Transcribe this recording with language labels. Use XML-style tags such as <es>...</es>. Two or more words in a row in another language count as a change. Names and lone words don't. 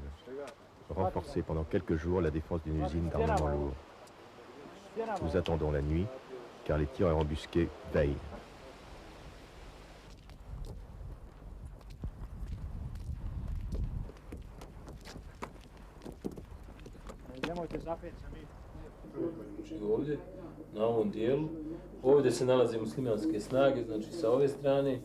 <fr>Renforcer pendant quelques jours la défense d'une usine d'armement lourd. Nous attendons la nuit, car les tireurs embusqués veillent.</fr> <sr>Ovdje, na ovom dijelu. Ovdje se nalaze muslimanske snage, znači sa ove strane.</sr>